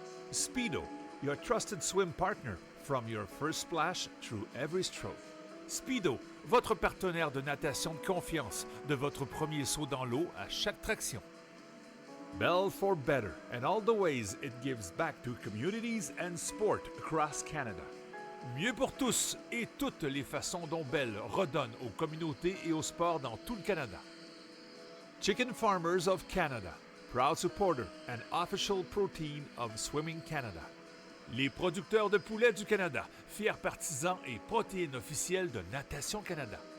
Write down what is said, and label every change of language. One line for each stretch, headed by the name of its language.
English: Speedo, your trusted swim partner from your first splash through every stroke.
French: Speedo, votre partenaire de natation de confiance, de votre premier saut dans l'eau à chaque traction.
English: Bell for better and all the ways it gives back to communities and sport across Canada.
French: Mieux pour tous et toutes les façons dont Bell redonne aux communautés et au sport dans tout le Canada.
English: Chicken Farmers of Canada, proud supporter and official protein of Swimming Canada.
French: Les producteurs de poulets du Canada, fiers partisans et protéines officielles de Natation Canada.